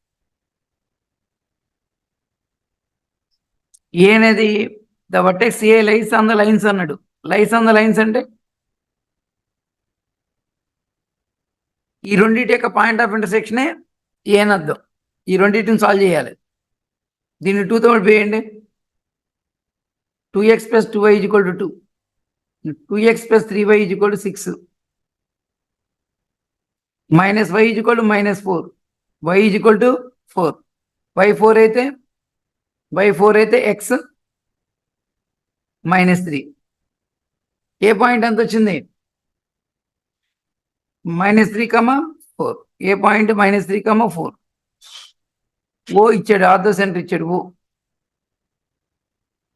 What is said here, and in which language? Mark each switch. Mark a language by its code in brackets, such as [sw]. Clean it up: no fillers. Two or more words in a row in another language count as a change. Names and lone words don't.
[en] ఏ అనేది the vertex A lies on the lines అన్నాడు. lies on the lines [te] అంటే ఈ రెండింటి యొక్క [en] point of intersection [te] ఏ అని అర్థం. ఈ రెండింటిని సాల్వ్ చేయాలి. దీన్ని 2 తో వేయండి. 2x + 2y = 2, 2x + 3y = 6, -y = -4, y = 4. y4 అయితే x -3. ఏ పాయింట్ ఎంత వచ్చింది, -3, 4. ఏ పాయింట్ -3, 4. ఓ ఇచ్చాడు, [en] ortho center [te] ఇచ్చాడు.